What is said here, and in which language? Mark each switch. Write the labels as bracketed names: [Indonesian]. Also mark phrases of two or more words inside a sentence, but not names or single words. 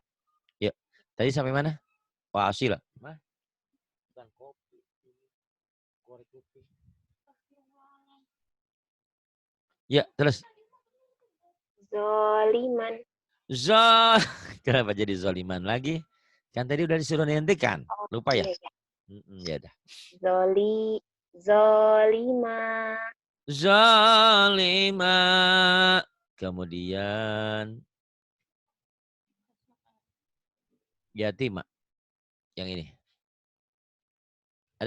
[Indonesian] Yuk. Tadi sampai mana? [Arabic] Wa asila. [Indonesian] Bukan kopi. Korek kopi. Ya, terus. [Arabic] Zoliman. Zol. [Indonesian] Kenapa jadi zoliman lagi? Kan tadi udah disuruh dihentikan. Oh, Lupa ya? iya, iya. Ya udah. [Arabic] Zolima. [Indonesian] Zalima. Kemudian yatima. Yang ini. Ada.